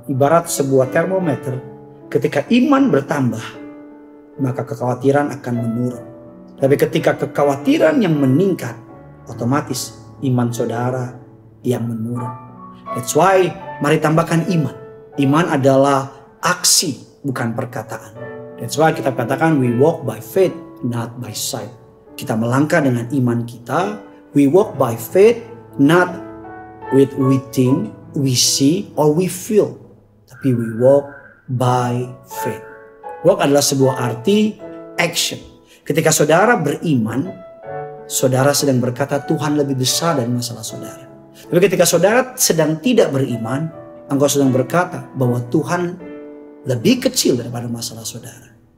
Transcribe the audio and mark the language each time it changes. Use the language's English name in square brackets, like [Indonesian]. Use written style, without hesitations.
[Indonesian] Ibarat sebuah termometer, ketika iman bertambah, maka kekhawatiran akan menurun. Tapi ketika kekhawatiran yang meningkat, otomatis iman saudara yang menurun. [English] That's why [Indonesian] mari tambahkan iman. Iman adalah aksi, bukan perkataan. [English] That's why [Indonesian] kita katakan [English] we walk by faith, not by sight. [Indonesian] Kita melangkah dengan iman kita. [English] We walk by faith, not with we think, we see, or we feel. [Indonesian] Tapi [English] we walk by faith. [Indonesian] Walk adalah sebuah arti action. Ketika saudara beriman, saudara sedang berkata Tuhan lebih besar dari masalah saudara. Tapi ketika saudara sedang tidak beriman, engkau sedang berkata bahwa Tuhan lebih kecil daripada masalah saudara.